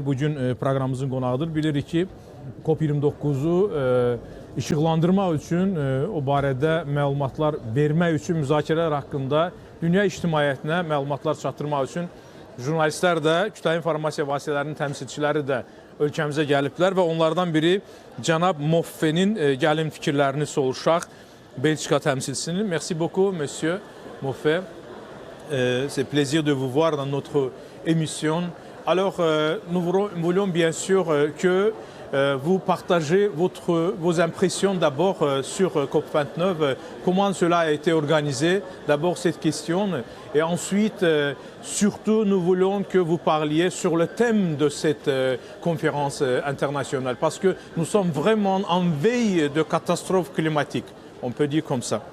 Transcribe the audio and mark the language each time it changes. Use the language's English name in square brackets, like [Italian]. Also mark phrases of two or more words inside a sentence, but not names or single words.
[Azerbaijani] Bugün proqramımızın qonağıdır. Bilirik ki, COP29-u işıqlandırmaq üçün, o barədə məlumatlar vermək üçün, müzakirələr haqqında dünya ictimaiyyətinə məlumatlar çatdırmaq üçün jurnalistlər də, kütləvi informasiya vasitələrinin təmsilçiləri də ölkəmizə gəliblər və onlardan biri cənab Moffe'nin gəlin fikirlərini soruşaq Belçika təmsilçisinin. [French] Merci beaucoup, monsieur Moffe. C'est plaisir de vous voir dans notre émission. Alors, nous voulons bien sûr que vous partagez vos impressions d'abord sur COP29, comment cela a été organisé, d'abord cette question, et ensuite, surtout, nous voulons que vous parliez sur le thème de cette conférence internationale, parce que nous sommes vraiment en veille de catastrophe climatique, on peut dire comme ça.